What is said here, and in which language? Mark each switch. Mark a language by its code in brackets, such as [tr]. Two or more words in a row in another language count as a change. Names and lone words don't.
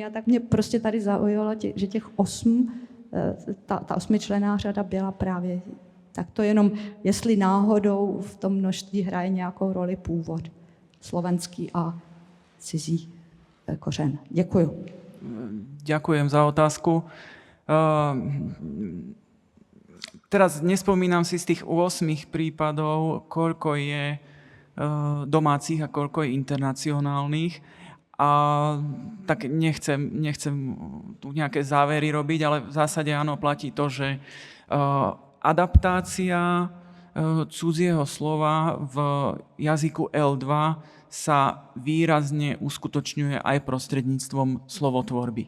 [cs] A tak mě prostě tady zaujalo, že těch 8, ta 8členná řada byla právě tak to jenom, jestli náhodou v tom množství hraje nějakou roli původ slovenský a cizí kořen. Děkuju. [sk] Ďakujem za otázku. Teraz nespomínam si z tých 8 prípadov, koľko je domácich a koľko je internacionálnych. A tak nechcem tu nejaké závery robiť, ale v zásade áno, platí to, že adaptácia cudzieho slova v jazyku L2 sa výrazne uskutočňuje aj prostredníctvom slovotvorby.